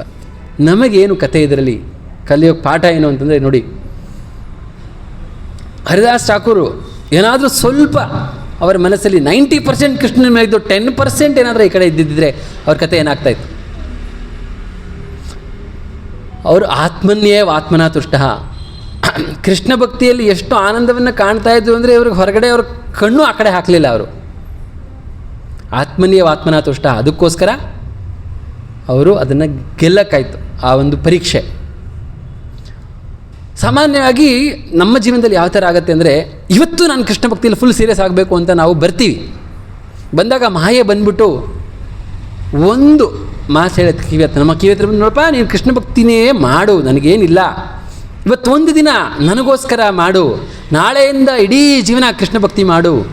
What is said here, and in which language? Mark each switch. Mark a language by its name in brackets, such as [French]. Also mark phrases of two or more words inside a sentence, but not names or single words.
[Kannada] ನಮಗೇನು ಕತೆ ಇದರಲ್ಲಿ ಕಲಿಯೋ ಪಾಠ ಏನು ಅಂತಂದರೆ, ನೋಡಿ ಹರಿದಾಸ್ ಠಾಕೂರು ಏನಾದರೂ ಸ್ವಲ್ಪ ಅವರ ಮನಸ್ಸಲ್ಲಿ 90% ಕೃಷ್ಣನ ಮೇಲಿದ್ದು 10% ಏನಾದರೂ ಈ ಕಡೆ ಇದ್ದಿದ್ದರೆ ಅವ್ರ ಕತೆ ಏನಾಗ್ತಾಯಿತ್ತು. [Sanskrit] ಅವರು ಆತ್ಮನ್ಯೇವ ಆತ್ಮನಾ ತುಷ್ಟ. [Kannada] ಕೃಷ್ಣ ಭಕ್ತಿಯಲ್ಲಿ ಎಷ್ಟು ಆನಂದವನ್ನು ಕಾಣ್ತಾ ಇದ್ರು ಅಂದರೆ ಇವ್ರಿಗೆ ಹೊರಗಡೆ ಅವ್ರ ಕಣ್ಣು ಆ ಕಡೆ ಹಾಕಲಿಲ್ಲ. [Sanskrit] ಅವರು ಆತ್ಮನ್ಯೇವ ಆತ್ಮನಾ ತುಷ್ಟ, [Kannada] ಅದಕ್ಕೋಸ್ಕರ ಅವರು ಅದನ್ನು ಗೆಲ್ಲಕ್ಕಾಯ್ತು ಆ ಒಂದು ಪರೀಕ್ಷೆ. ಸಾಮಾನ್ಯವಾಗಿ ನಮ್ಮ ಜೀವನದಲ್ಲಿ ಯಾವ ಥರ ಆಗುತ್ತೆ ಅಂದರೆ, ಇವತ್ತು ನಾನು ಕೃಷ್ಣ ಭಕ್ತಿಯಲ್ಲಿ [English] full serious [Kannada] ಆಗಬೇಕು ಅಂತ ನಾವು ಬರ್ತೀವಿ. ಬಂದಾಗ ಮಾಯೆ ಬಂದ್ಬಿಟ್ಟು ಒಂದು ಮಾತು ಹೇಳುತ್ತೆ ನಮ್ಮ ಕಿವಿ ಹತ್ರ ಬಂದು, ನೋಡಪ್ಪ ನೀನು ಕೃಷ್ಣ ಭಕ್ತಿನೇ ಮಾಡು, ನನಗೇನಿಲ್ಲ, ಇವತ್ತು ಒಂದು ದಿನ ನನಗೋಸ್ಕರ ಮಾಡು, ನಾಳೆಯಿಂದ ಇಡೀ ಜೀವನ ಕೃಷ್ಣ ಭಕ್ತಿ ಮಾಡು.